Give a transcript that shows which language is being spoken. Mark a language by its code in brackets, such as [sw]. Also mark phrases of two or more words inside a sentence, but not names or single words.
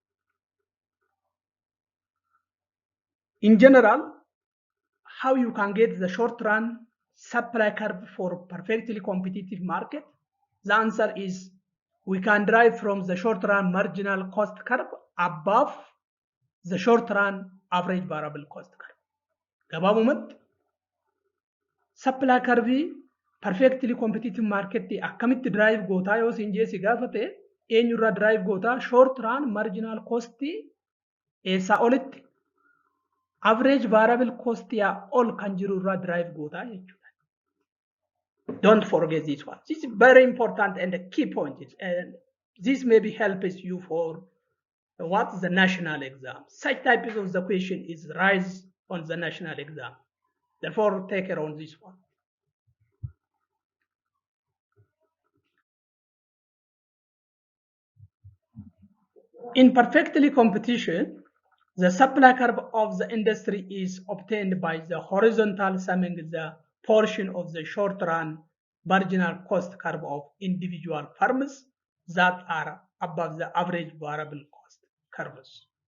[en] In general, how you can get the short run supply curve for perfectly competitive market? The answer is we can derive from the short run marginal cost curve above the short run average variable cost curve. [om] Gabaabumatti [en] supply curve perfectly competitive market [om] akkamitti drive gootaa yoo siin jee si gaafate eenyurraa drive gootaa [en] short run marginal cost [om] eessaa olitti [en] average variable cost [om] yaa ol kan jirurraa drive gootaa jechuudha. [en] Don't forget this one. This is very important and a key point. And this maybe helps you for what the national exam. Such types of the question is rise on the national exam. Therefore, take care on this one. In perfectly competition, the supply curve of the industry is obtained by the horizontal summing the portion of the short run marginal cost curve of individual firms that are above the average variable cost curves.